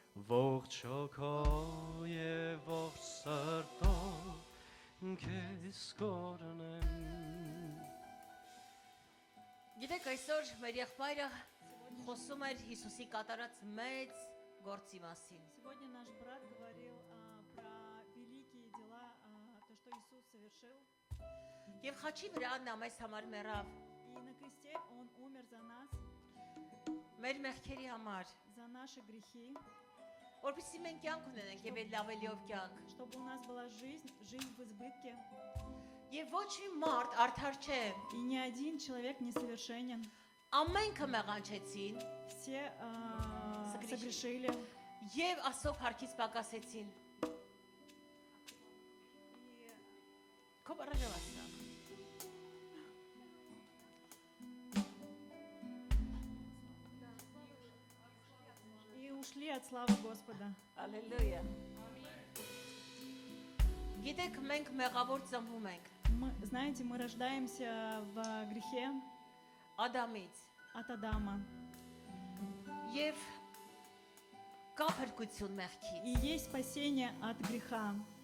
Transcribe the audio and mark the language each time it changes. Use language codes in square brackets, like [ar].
[hy] ողջ հոգով եւ ողջ սրտով քեզ կորնեն։ Գիտեք, այսօր մեր եղբայրը խոսում էր Հիսուսի կատարած մեծ գործի մասին։ [ru] Сегодня наш брат говорил про великие дела, то, что Иисус совершил. [hy] Եվ խաչի վրա նա մեզ համար մեռավ, [ru] И на кресте Он умер за нас, [hy] մեր մեղքերի համար, [ru] за наши грехи, [hy] որպեսզի մենք կյանք ունենենք եւ էլ լավելիով կյանք։ [ru] чтобы у нас была жизнь в избытке. [hy] Եվ ոչ մի մարդ արդար չէ։ [ru] И ни один человек не совершенен. [hy] Ամենքը մեղանչեցին [ru] Все согрешили. [hy] եւ Աստծո փառքից պակասեցին։ Քո բարեժավասա։ [ru] И ушли от славы Господа. [hy] Ալելույա։ Գիտեք, մենք մեղավոր ծնվում ենք [ru] Знаете, мы рождаемся в грехе [hy] Ադամից [ru] от Адама. [hy] եւ կա փրկություն մեղքից։ [ru] И есть спасение от греха.